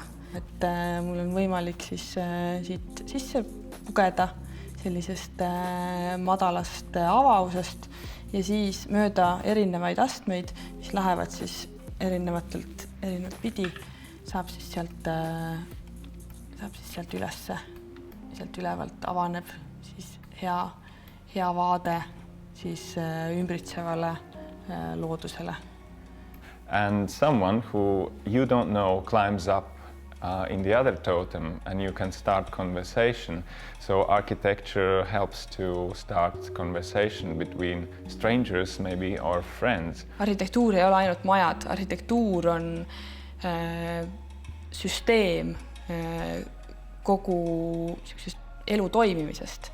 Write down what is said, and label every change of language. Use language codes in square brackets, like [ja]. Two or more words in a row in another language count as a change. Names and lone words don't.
[et] Et mul on võimalik siis siit sisse pugeda sellisest madalast avausest ja siis mööda erinevaid astmeid, mis lähevad siis erinevalt pidi, saab siis sealt ülesse, sealt ülevalt avaneb siis hea vaade siis ümbritsevale loodusele. [en] And someone who you don't know climbs up in the other totem and you can start conversation. So architecture helps to start conversation between strangers maybe or friends. [et] Arhitektuur ei ole ainult majad, arhitektuur on süsteem kogu elu toimimisest.